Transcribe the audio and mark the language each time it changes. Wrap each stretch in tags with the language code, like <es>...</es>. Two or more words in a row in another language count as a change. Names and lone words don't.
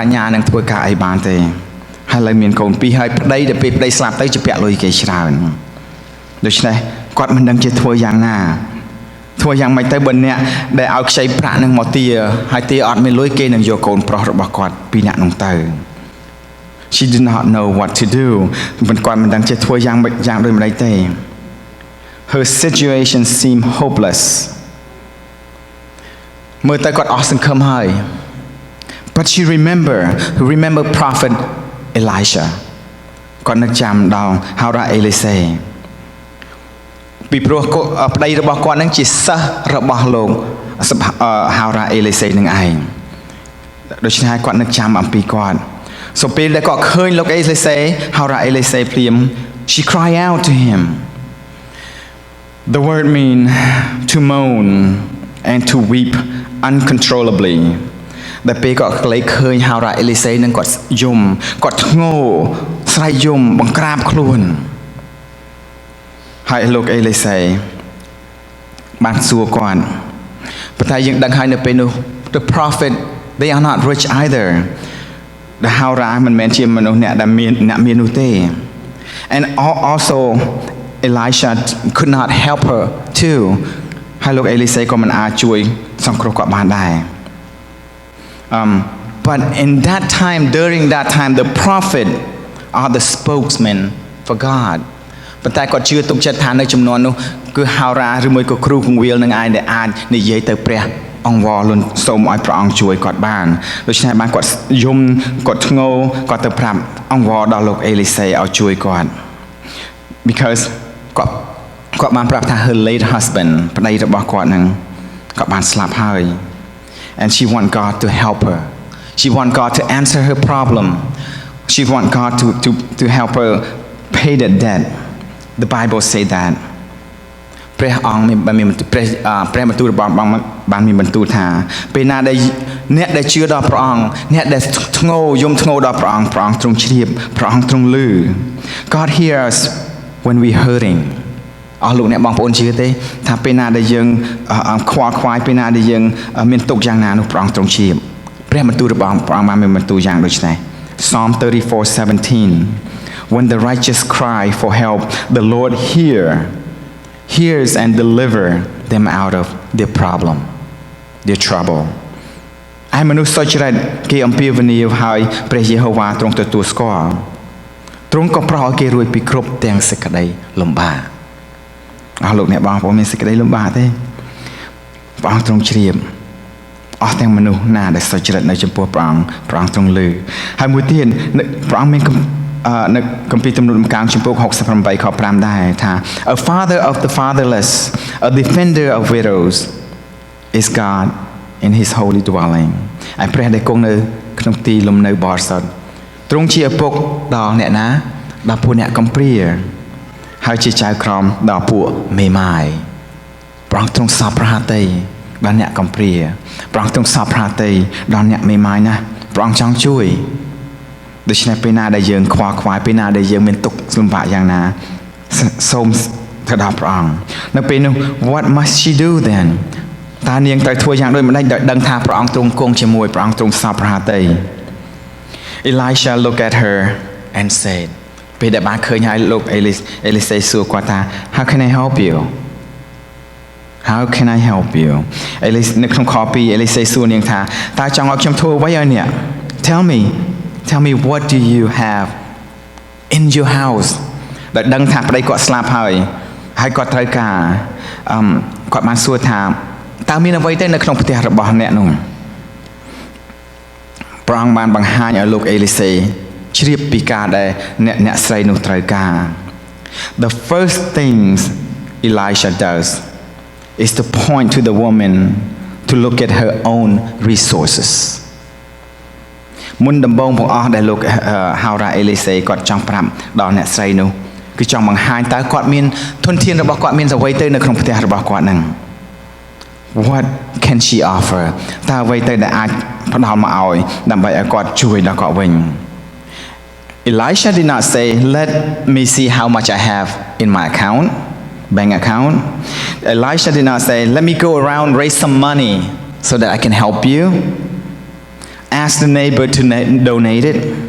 <km>ជ្ញានឹងធ្វើការអីបានទេហើយឡើយមានកូនពីរហើយប្តីទៅពេលប្តីស្លាប់ទៅជាពាក់លុយគេច្រើនដូច្នេះគាត់មិនដឹងជាធ្វើយ៉ាងណាធ្វើយ៉ាងម៉េចទៅបើអ្នកដែលឲ្យខ្ចីប្រាក់នឹងមកទាហើយទាអត់មានលុយគេនឹងយកកូនប្រុសរបស់គាត់ពីអ្នកនោះទៅ</km> <en>She did not know what to do</en> <km>មិនគាត់មិនដឹងជាធ្វើយ៉ាងដូចម្តេចទេ</km> <en>Her situation seemed hopeless</en> <km>មើលទៅគាត់អស់សង្ឃឹមហើយ</km> <en>But she remember prophet Elisha</en> <km>គាត់នឹកចាំដល់ហោរ៉ាអេលីសេពីព្រោះ ប្តីរបស់គាត់នឹងជាសិស្សរបស់លោកហោរ៉ាអេលីសេនឹងឯងដូច្នេះគាត់នឹកចាំអំពីគាត់ So ពេលដែលគាត់ឃើញលោកអេលីសេហោរ៉ាអេលីសេភ្លាម</km> <en>She cried out to him The word mean to moan and to weep uncontrollably</en> <km>ដែលពេលគាត់ក្លែកឃើញហោរ៉ាអេលីសេនឹងគាត់យំគាត់ធ្ងោស្រែកយំបង្ក្រាបខ្លួន ហើយលោកអេលីសេបានសួរគាត់ប៉ុន្តែយើងដឹងហើយនៅពេលនោះ</km> <en>The prophet they are not rich either</en> <km>ដែលហោរ៉ាមិនមែនជាមនុស្សអ្នកមាននោះទេ</km> <en>And also Elisha could not help her too</en> <km>ហើយលោកអេលីសេក៏មិនអាចជួយសង្គ្រោះគាត់បានដែរ</km> <en>But during that time the prophet are the spokesman for God</en> <km>ប៉ុន្តែគាត់ជឿទុកចិត្តថានៅចំនួននោះគឺហោរ៉ាឬមួយក៏គ្រូគង្វាលនឹងឯងដែលអាចនិយាយទៅព្រះអង្វរលន់សូមឲ្យព្រះអង្គជួយគាត់បានដូច្នេះបានគាត់យំគាត់ធ្ងោគាត់ទៅប្រាប់អង្វរ</km> <en>ដល់លោកអេលីសេឲ្យជួយគាត់ because</en> <km>គាត់បានប្រាប់ថា</km> <en>her late husband</en> <km>ប្តីរបស់គាត់នឹងគាត់បានស្លាប់ហើយ</km> <en>and she want God to help her she want God to answer her problem she want God to help her pay the debt The Bible say that</en> <km>ព្រះអង្គបានមានព្រះបន្ទូលរបស់បានមានបន្ទូលថាពេលណា ដែលអ្នកដែលជឿដល់ព្រះអង្គអ្នកដែលធ្ងោយំធ្ងោដល់ព្រះអង្គទ្រង់ជ្រាបព្រះអង្គទ្រ ង់ឮ</km> <en>God hears when we hurting</en> <km>អស់លោកអ្នកបងប្អូនជឿទេថាពេលណាដែលយើងខ្វល់ខ្វាយពេលណាដែលយើងមានទុក្ខយ៉ាងណានោះព្រះអង្គទ្រង់ជ្រាបព្រះបន្ទូលរបស់ព្រះអង្គបានមានបន្ទូលយ៉ាងដូចនេះ</km> <en>Psalm 34:17When the righteous cry for help, the Lord hears and deliver them out of their problem, their trouble.</en> <km>ឯមនុស្សសុចរិតគេអំពាវនាវហើយព្រះយេហូវ៉ាទ្រង់ទទួលស្គាល់ទ្រង់ក៏ប្រោសឲ្យគេរួចពីគ្រប់ទាំងសេចក្តីលំបាកអស់លោកអ្នកបងប្អូនមានសេចក្តីលំបាកទេព្រះអង្គទ្រង់ជ្រាបអស់ទាំងមនុស្សណាដែលសុចរិតនៅ ចំពោះព្រះអង្គទ្រង់ឮហើយមួយទៀតព្រះអង្គមាននៅគម្ពីរទំនុកដំណការចំពោះ68ខ5ដែរថា</km> <en>A father of the fatherless a defender of widows is God in his holy dwelling</en> <km>ហើយព្រះដែលគង់នៅក្នុងទីលំនៅបរិសុទ្ធទ្រង់ជាឪពុកដល់អ្នកណាដល់ពួកអ្នកកំព្រាហើយជាចៅ ក្រមដល់ពួកមេម៉ាយព្រះអង្គទ្រង់សពប្រហាតីដល់អ្នកកំព្រាព្រះអង្គទ្រង់សពប្រហាតីដល់អ្នកមេម៉ាយណាព្រះអង្គចង់ជួយដូច្នេះពេលណាដែលយើងខ្វល់ខ្វាយពេលណាដែលយើងមានទុក្ខលំបាកយ៉ាងណាសូមទៅដល់ព្រះអង្គនៅពេលនោះ</km> <en>What must she do then</en> <km>តើនាងត្រូវធ្វើយ៉ាងដូចម្តេចដោយដឹងថាព្រះអង្គទ្រង់គង់ជាមួយព្រះអង្គទ្រង់សពប្រហាតី</km> <en>Elisha looked at her and said</en> <km>ពេលដែលបានឃើញហើយលោកអេលីសេសួរគាត់ថា</km> <en>How can I help you How can I help you</en> <km>អេលីនៅក្នុងខ2អេលីសេសួរនាងថាតើចង់ឲ្យខ្ញុំធ្វើអ្វីឲ្យអ្នក</km> <en>Tell me what do you have in your house</en> <km>ដែលដឹងថាប្តីគាត់ស្លាប់ហើយគាត់ត្រូវការគាត់បានសួរថាតើមានអ្វីទៅនៅក្នុងផ្ទះរបស់អ្នកនោះ ព្រះអង្គបានបង្ហាញឲ្យលោកអេលីសេជ្រាបពីការដែលអ្នកស្រីនោះត្រូវការ</km> <en>The first things Elisha does is to point to the woman to look at her own resources</en> <km>មុនដំបូងបង្អស់ដែលលោកហៅរ៉ាអេលីសេគាត់ចង់ប្រាប់ដល់អ្នកស្រីនោះគឺចង់បង្ហាញ តើគាត់មានធនធានរបស់គាត់មានអ្វីទៅនៅក្នុងផ្ទះរបស់គាត់ហ្នឹង</km> <en>What can she offer</en> <km>តើអ្វីទៅដែលអាចផ្ដល់មកឲ្យដើម្បីឲ្យគាត់ជួយដល់គាត់វិញ</km> <en>Elisha did not say let me see how much I have in my bank account Elisha did not say let me go around raise some money so that I can help you ask the neighbor to donate it</en>